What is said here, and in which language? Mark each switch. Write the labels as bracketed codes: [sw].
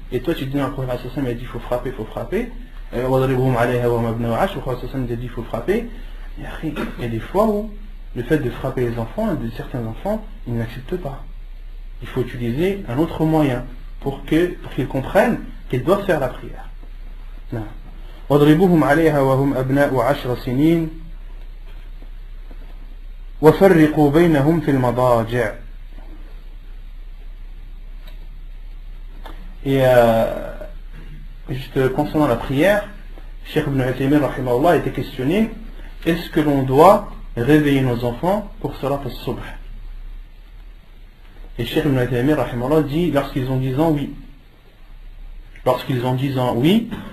[fr] Et toi, tu dis, non, le prophète il a dit, il faut frapper, il faut frapper. Le prophète il a dit, il faut frapper. Et après, il y a des fois où le fait de frapper les enfants, de certains enfants, ils n'acceptent pas. Il faut utiliser un autre moyen pour qu'ils comprennent qu'ils doivent faire la prière. Non. [ar] واضربوهم عليها وهم أبناء 10 سنين وفرقوا بينهم في المضاجع. [fr] Et juste concernant la prière, Cheikh Ibn Uthaymin rahimahullah a été questionné, est-ce que l'on doit réveiller nos enfants pour salat al-subh? Et Cheikh Ibn Uthaymin rahimahullah dit, lorsqu'ils ont 10 ans, oui. Lorsqu'ils ont 10 ans, oui.